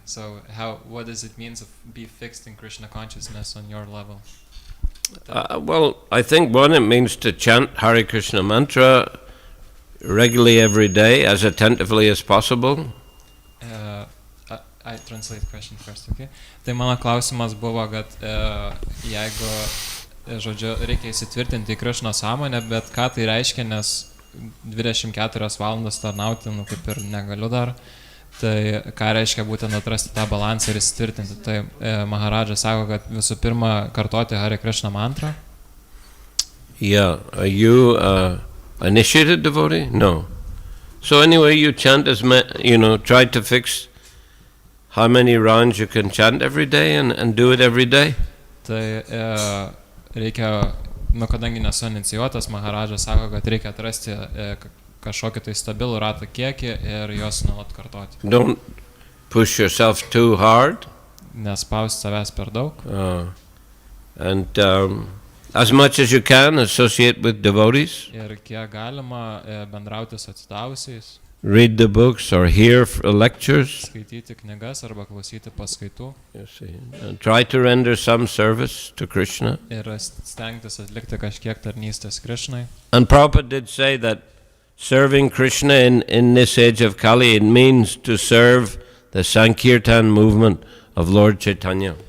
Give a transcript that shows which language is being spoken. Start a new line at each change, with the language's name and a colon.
English: So what does it mean to be fixed in Krishna consciousness on your level? Well, I think one, it means to chant Hare Krishna mantra regularly every day, as attentively as possible. I translate the question first, okay?
Lithuanian: Tai mano klausimas buvo, kad jeigu, žodžiu, reikia įsitvirtinti į Krishna sąmonę, bet ką tai reiškia, nes 24 valandas tarnauti, nu kaip ir negaliu dar. Tai ką reiškia būtent atrasti tą balansą ir įsitvirtinti. Tai Maharadža sako, kad visų pirma kartoti Hare Krishna mantrą.
English: Yeah, are you initiated devotee? No. So anyway, you chant try to fix how many rounds you can chant every day and do it every day.
Lithuanian: Tai reikia, kadangi nesu inicijuotas, Maharadža sako, kad reikia atrasti kažkokį tai stabilų ratą kiekį ir juos nuolat kartoti.
English: Don't push yourself too hard.
Lithuanian: Nespausti savęs per daug.
English: And as much as you can associate with devotees.
Lithuanian: Ir kiek galima bendrauti su atsidavusiais.
English: Read the books or hear lectures.
Lithuanian: Skaityti knygas arba klausyti paskaitų.
English: You see, and try to render some service to Krishna.
Lithuanian: Ir stengtis atlikti kažkiek tarnystės Krishnai.
English: And Prabhupada did say that serving Krishna in this age of Kali, it means to serve the Sankirtan movement of Lord Chaitanya.